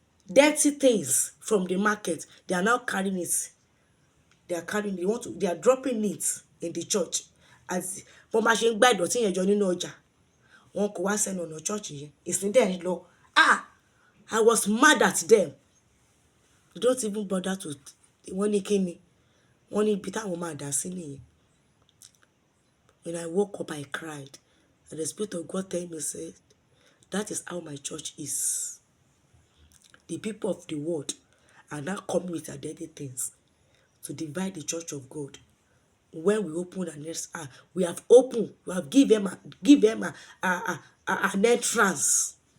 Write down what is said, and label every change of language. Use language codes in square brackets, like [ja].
[en] Dirty things from the market. They are now carrying it. They are carrying it. They are dropping it in the church. [yo] As wọ́n máa ṣe ń gbá ìdọ̀tí yẹn jọ nínú ọjà. Wọ́n kò wá sẹ́nu ọ̀nà church yẹn. Ìsìn dẹ̀ lọ. [en] I was mad at them. They don't even bother to. [yo] Wọ́n ní kí ni? Wọ́n ní ibi táwọn máa dà sí nìyẹn. [en] When I woke up, I cried. And the Spirit of God told me, said, that is how my church is. The people of the world are now coming with their dirty things to divide the church of God. when we open we have opened, we have give them an entrance.